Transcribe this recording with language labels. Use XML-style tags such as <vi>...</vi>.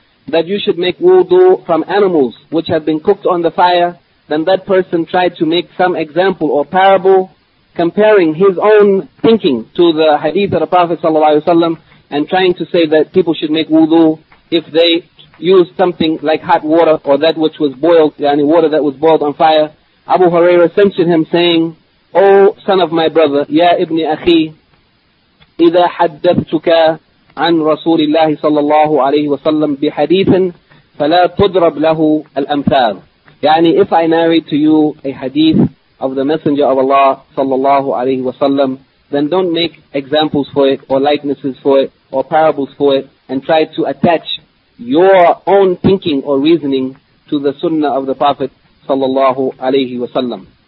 <en>that you should make wudu from animals which have been cooked on the fire, then that person tried to make some example or parable comparing his own thinking to the hadith of the Prophet sallallahu alaihi wasallam and trying to say that people should make wudu if they use something like hot water or that which was boiled, yani water that was boiled on fire. Abu Huraira censured him saying, O son of my brother, Ya Ibn Akhi,</en> <ar>إذا حدثتك عن رسول الله صلى الله عليه وسلم بحديث فلا تضرب له الأمثال.</ar> <en>يعني if I narrate to you a hadith of the Messenger of Allah صلى الله عليه وسلم, then don't make examples for it or likenesses for it or parables for it and try to attach your own thinking or reasoning to the Sunnah of the Prophet صلى الله عليه وسلم.</en>